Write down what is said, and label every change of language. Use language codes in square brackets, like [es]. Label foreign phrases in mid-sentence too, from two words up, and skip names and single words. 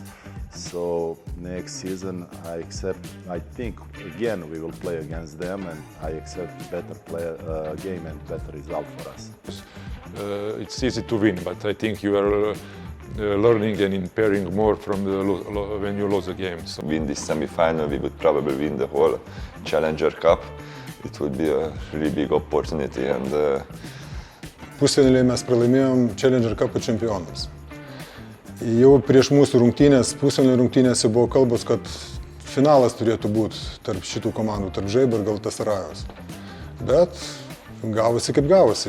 [en] So next season I think again we will play against them and I accept better game and better result for us. It's easy to win, but I think you are learning and impairing more from when you lose a game. So. Win this semi-final, we would probably win the whole Challenger Cup. It would be a really big opportunity and [lt] Pusfinalyje mes pralaimėjom Challenger Cup čempionams. Jau prieš mūsų rungtynės, pusfinalio rungtynėse buvo kalbos, kad finalas turėtų būti tarp šitų komandų, tarp Žaibo ir Galatasarajos. Bet gavosi kaip gavosi.